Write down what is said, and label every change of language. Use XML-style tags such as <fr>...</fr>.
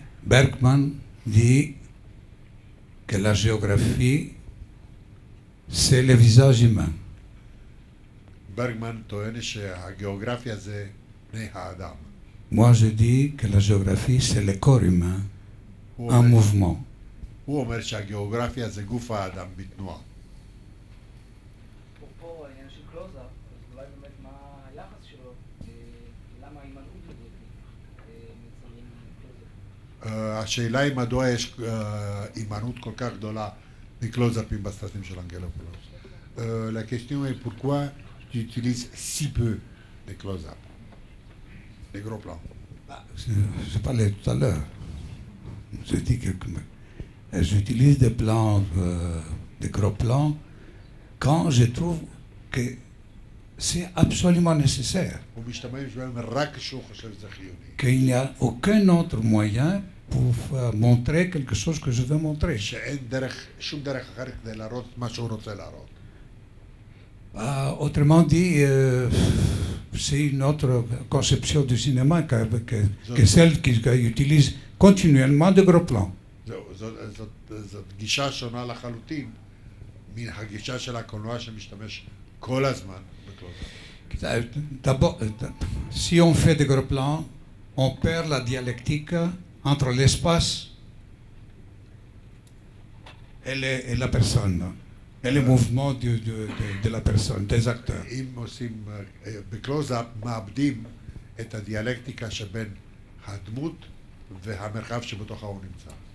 <fr>Bergman dit que la géographie, c'est le visage humain.</fr> <he>ברגמן טוען שהגיאוגרפיה זה פני האדם.</he> <fr>Moi, je dis que la géographie, c'est le corps humain</fr> <he>הוא</he> <fr>en</fr> <he>אומר-</he> <fr>mouvement.</fr> <he>הוא אומר שהגיאוגרפיה זה גוף האדם בתנועה. אפרופו העניין של קלוזאפ, אז אולי באמת מה היחס שלו, למה ההימנעות הזאת מצלמים קלוזאפ? השאלה היא מדוע יש הימנעות כל כך גדולה מקלוזאפים בסרטים של אנגלופולוס.</he> <fr>La question est pourquoi tu utilises si peu de close-up, des gros plans. Je parlais tout à l'heure. Je dis que j'utilise des plans, des gros plans, quand je trouve que c'est absolument nécessaire,</fr> <he>הוא משתמש בהם רק כשהוא חושב שזה חיוני.</he> <fr>qu'il n'y a aucun autre moyen pour montrer quelque chose que je veux montrer.</fr> <he>שאין דרך, שום דרך אחרת כדי להראות את מה שהוא רוצה להראות.</he> <fr>Autrement dit, c'est une autre conception du cinéma que celle qui utilise continuellement de gros plans.</fr> <he>זהו, זאת גישה שונה לחלוטין מן הגישה של הקולנוע שמשתמש כל הזמן בקלוזאפ.</he> <fr>D'abord, si on fait des gros plans, on perd la dialectique entre l'espace et la personne, et le mouvement de la personne, des acteurs.</fr> <he>אם עושים בקלוזאפ, מאבדים את הדיאלקטיקה שבין הדמות והמרחב שבתוכה הוא נמצא.</he>